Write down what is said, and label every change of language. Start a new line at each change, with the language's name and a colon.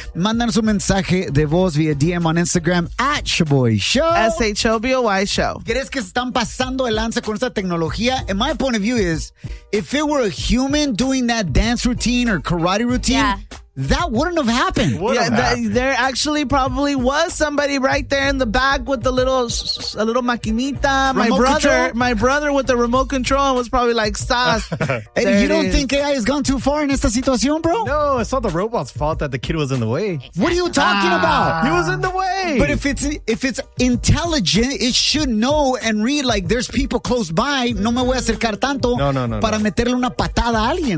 Spanish: Mándanos un mensaje de voz vía DM
English: on Instagram,
Spanish: at Shiboy Show.
English: S-H-O-B-O-Y Show.
Spanish: ¿Crees que están pasando el lance con esta tecnología?
English: And my point of view is, if it were a human doing that dance routine or karate routine, yeah, that wouldn't have happened. There actually probably was somebody right there in the back with the little maquinita. Remote my brother with the remote control was probably like, sas. And you don't think AI has gone too far in
Spanish: esta situación,
English: bro? No, it's not the robot's fault that the kid was in the way. What are you talking about? He was in the way. But if it's intelligent, it should know and read, like, there's people close by.
Spanish: No me voy a acercar tanto para meterle una patada a alguien.